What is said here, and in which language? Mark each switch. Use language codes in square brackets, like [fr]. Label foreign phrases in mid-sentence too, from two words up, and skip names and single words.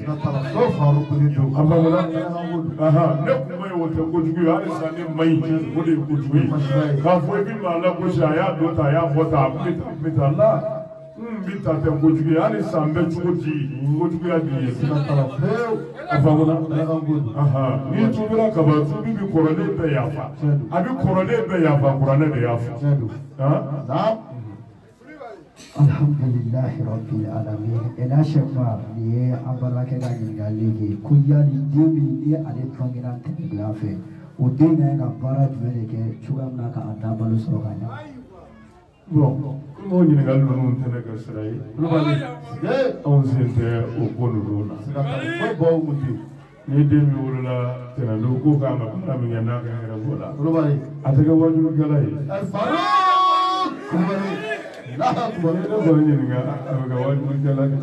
[bm] a bamanan ne kuma ye o tɛ kojugu ye halisa ne ma ɲi o de ye kojugu ye k'a fɔ i bɛ maa lagosi a y'a dɔ ta a y'a fɔ ta a bɛ ta la n bɛ ta tɛ kojugu ye hali san bɛ cogo di kojuguya b'i ye a faamuya n'i tubira kaba tubi bi kɔrɔlen bɛɛ yafa a bɛ kɔrɔlen bɛɛ yafa kuranɛ de yafa [ar] الحمد لله رب العالمين [bm] ina shafa ni an baraka da ɲininkali kɛ ko yali den min ni ale tɔnkira tɛmɛdonya fɛ o den kan ka baara jumɛn de kɛ cogoya min na k'a da balo sɔrɔ ka ɲɛ bon o ɲininkali ninnu tɛ ne ka sira ye anw sen tɛ o ko ninnu na ni den min wolola tɛnɛndon ko k'an ka baara min kɛ n'a ka hɛrɛ b'o la a tɛ kɛ wajulukɛla ye ne kɔni ɲininka a bɛ kɛ wajulukɛla kɛ